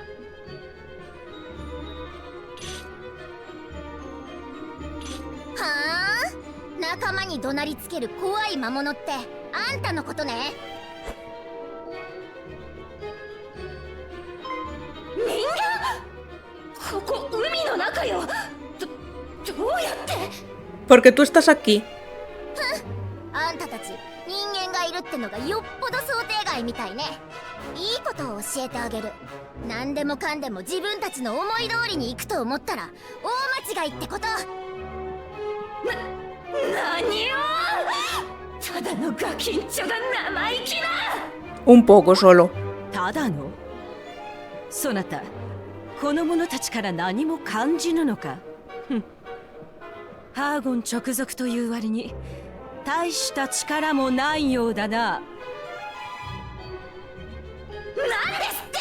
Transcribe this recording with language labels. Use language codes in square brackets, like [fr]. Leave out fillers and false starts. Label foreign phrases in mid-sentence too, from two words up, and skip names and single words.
[ja] はあ、仲間に怒鳴りつける怖い魔物ってあんたのことね。人間？ここ海の中よ。どうやって？ [es] porque tú estás aquí. [ja] あんたたち人間がいるってのがよっぽど想定外みたいね。いいことを教えてあげる。何でもかんでも自分たちの思い通りに行くと思ったら大間違いってこと。何よ。ただのガキンチョが生意気な。 [es] Un poco solo. [ja] ただの？そなた、この者たちから何も感じぬのか。ハーゴン直属という割に大した力もないようだな。なんですって？